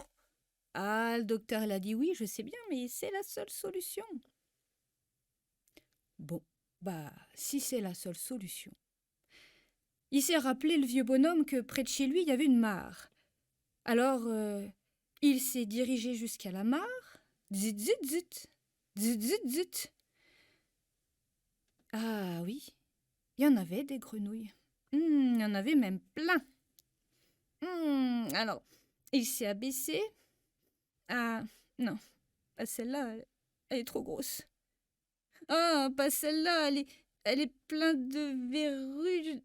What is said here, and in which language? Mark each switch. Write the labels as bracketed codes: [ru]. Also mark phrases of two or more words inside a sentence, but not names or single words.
[fr] Ah, le docteur l'a dit oui, je sais bien, mais c'est la seule solution. Bon, si c'est la seule solution. Il s'est rappelé, le vieux bonhomme, que près de chez lui, il y avait une mare. Alors, il s'est dirigé jusqu'à la mare. Zit, zit, zit. Zit, zit, zit. Ah oui, il y en avait des grenouilles. Il y en avait même plein. Alors, il s'est abaissé. Ah, non, pas celle-là, elle est trop grosse. Ah, pas celle-là, elle est pleine de verrues.